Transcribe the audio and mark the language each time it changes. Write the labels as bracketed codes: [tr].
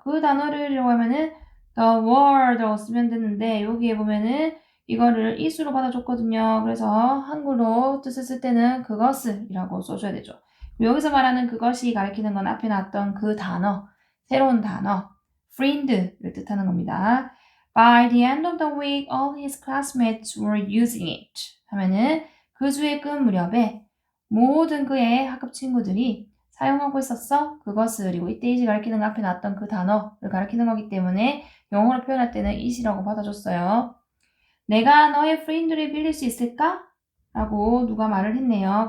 [ko] 그 단어를 이라고 하면은 the word 라고 쓰면 되는데 여기에 보면은 이거를 it으로 받아줬거든요. 그래서 한글로 뜻을 쓸 때는 그것을 이라고 써줘야 되죠. 여기서 말하는 그것이 가리키는 건 앞에 나왔던 그 단어, 새로운 단어, friend를 뜻하는 겁니다. [en] By the end of the week, all his classmates were using it. [ko] 하면은 그 주의 끝 무렵에 모든 그의 학급 친구들이 사용하고 있었어. 그것을 그리고 이때 it이 가리키는 거 앞에 나왔던 그 단어를 가리키는 거기 때문에 영어로 표현할 때는 it이라고 받아줬어요. 내가 너의 friend를 빌릴 수 있을까? 라고 누가 말을 했네요.